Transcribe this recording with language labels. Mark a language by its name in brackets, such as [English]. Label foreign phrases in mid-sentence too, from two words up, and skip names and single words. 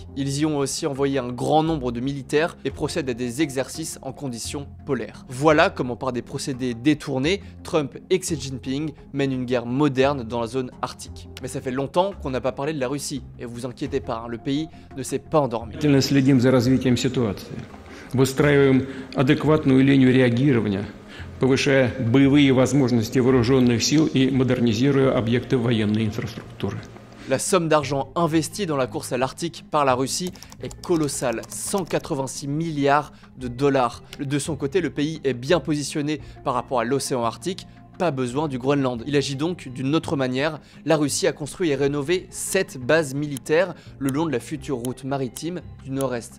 [French] Ils y ont aussi envoyé un grand nombre de militaires et procèdent à des exercices en conditions polaires. Voilà comment par des procédés détournés, Trump et Xi Jinping mènent une guerre moderne dans la zone arctique. Mais ça fait longtemps qu'on n'a pas parlé de la Russie, et vous inquiétez pas, le pays ne s'est pas endormi. [Russian] Следим за развитием ситуации. Выстраиваем адекватную линию реагирования, повышая боевые возможности вооруженных сил и модернизируя объекты военной инфраструктуры. [French] La somme d'argent investie dans la course à l'Arctique par la Russie est colossale, 186 milliards de dollars. De son côté, le pays est bien positionné par rapport à l'océan Arctique, pas besoin du Groenland. Il agit donc d'une autre manière. La Russie a construit et rénové 7 bases militaires le long de la future route maritime du Nord-Est.